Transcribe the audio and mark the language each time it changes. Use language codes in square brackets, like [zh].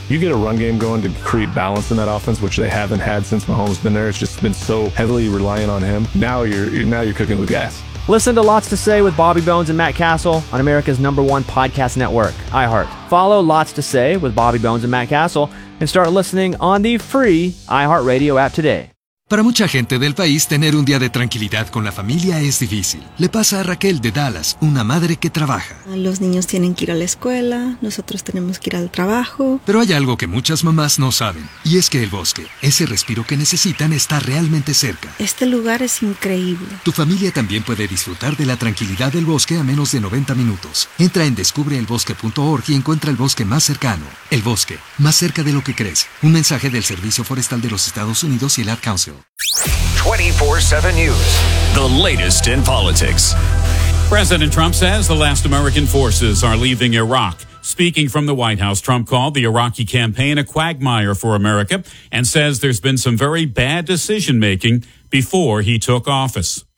[en] You get a run game going to create balance in that offense, which they haven't had since Mahomes been there. It's just been so heavily reliant on him. Now you're cooking with gas. Listen to Lots to Say with Bobby Bones and Matt Cassel on America's number one podcast network, iHeart. Follow Lots to Say with Bobby Bones and Matt Cassel and start listening on the free iHeart Radio app today. [es] Para mucha gente del país, tener un día de tranquilidad con la familia es difícil. Le pasa a Raquel de Dallas, una madre que trabaja. Los niños tienen que ir a la escuela, nosotros tenemos que ir al trabajo. Pero hay algo que muchas mamás no saben, y es que el bosque, ese respiro que necesitan, está realmente cerca. Este lugar es increíble. Tu familia también puede disfrutar de la tranquilidad del bosque a menos de 90 minutos. Entra en descubreelbosque.org y encuentra el bosque más cercano. El bosque, más cerca de lo que crees. Un mensaje del Servicio Forestal de los Estados Unidos y el Ad Council. [en] 24/7 News, the latest in politics. President Trump says the last American forces are leaving Iraq. Speaking from the White House, Trump called the Iraqi campaign a quagmire for America and says there's been some very bad decision making before he took office.